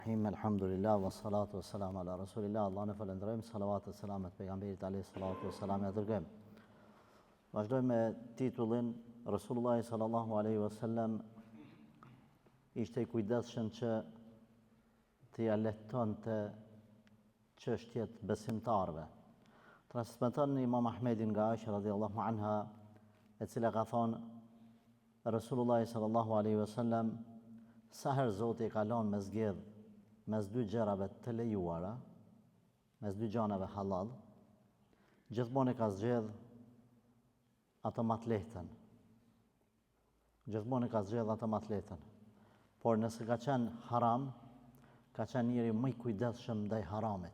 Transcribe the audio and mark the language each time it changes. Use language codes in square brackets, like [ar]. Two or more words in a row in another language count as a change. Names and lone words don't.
[ar] الحمد لله والصلاة والسلام على رسول الله. [sq] Allah në falendrojmë, salavat e salamet pejgamberit [ar] عليه الصلاة والسلام [sq] e dërgojmë. Vazhdojmë me titullin Rasulullah [ar] صلى الله عليه وسلم [sq] ishte i kujdesshëm që t'i letonte çështjet besimtarëve. Transmeton Imam Ahmedin nga Aisha [ar] رضي الله عنها, [sq] e cila ka thonë Rasulullah [ar] صلى الله عليه وسلم [sq] sa herë Zoti e ka lënë me zgjedh mes dy gjërave të lejuara, mes dy gjanave halal, gjithmonë e ka zgjedh atë më të lehtën. Gjithmonë e ka zgjedh atë më të lehtën. Por nëse ka qenë haram, ka qenë njëri më i kujdesshëm ndaj haramit.